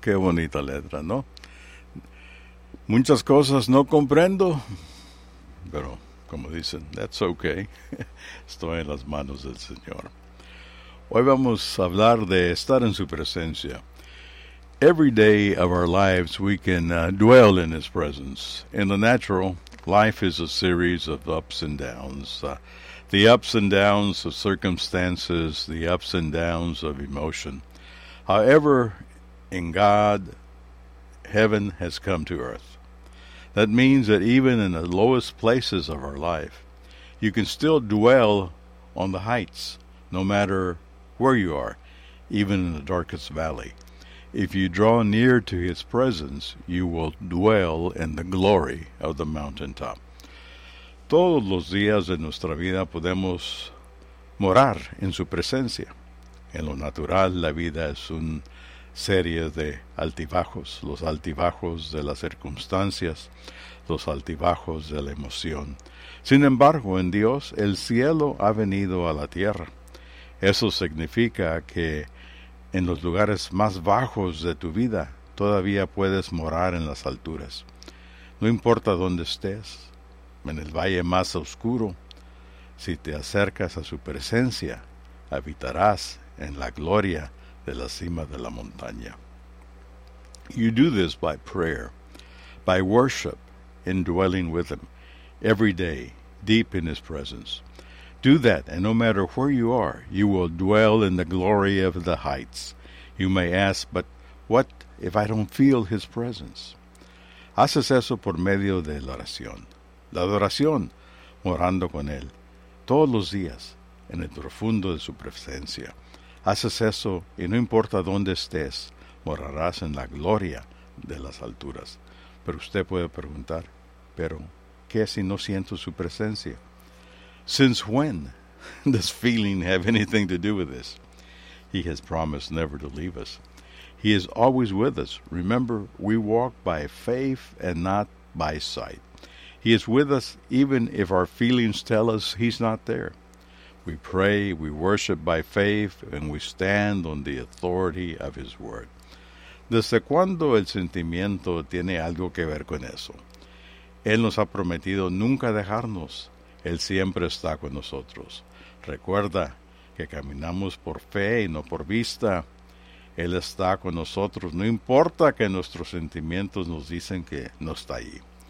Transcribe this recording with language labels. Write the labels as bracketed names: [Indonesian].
[Spanish] Qué bonita letra, ¿no? Muchas cosas no comprendo, pero como dicen, [English] that's okay. [Spanish] Estoy en las manos del Señor. Hoy vamos a hablar de estar en su presencia. [English] Every day of our lives we can dwell in his presence. In the natural, life is a series of ups and downs. The ups and downs of circumstances, the ups and downs of emotion. However, in God, heaven has come to earth. That means that even in the lowest places of our life, you can still dwell on the heights, no matter where you are, even in the darkest valley. If you draw near to his presence, you will dwell in the glory of the mountaintop. [Spanish] Todos los días de nuestra vida podemos morar en su presencia. En lo natural, la vida es una serie de altibajos, los altibajos de las circunstancias, los altibajos de la emoción. Sin embargo, en Dios, el cielo ha venido a la tierra. Eso significa que en los lugares más bajos de tu vida, todavía puedes morar en las alturas. No importa dónde estés, en el valle más oscuro, si te acercas a su presencia, habitarás en la gloria de la cima de la montaña. [English] You do this by prayer, by worship, in dwelling with him, every day, deep in his presence. Do that, and no matter where you are, you will dwell in the glory of the heights. You may ask, but what if I don't feel his presence? [Spanish] Haces eso por medio de la oración. La adoración, morando con él, todos los días, en el profundo de su presencia. Haces eso, y no importa dónde estés, morarás en la gloria de las alturas. Pero usted puede preguntar, ¿pero qué si no siento su presencia? [English] Since when does feeling have anything to do with this? He has promised never to leave us. He is always with us. Remember, we walk by faith and not by sight. He is with us even if our feelings tell us he's not there. We pray, we worship by faith, and we stand on the authority of his word. [Spanish] ¿Desde cuándo el sentimiento tiene algo que ver con eso? Él nos ha prometido nunca dejarnos. Él siempre está con nosotros. Recuerda que caminamos por fe y no por vista. Él está con nosotros. No importa que nuestros sentimientos nos dicen que no está ahí.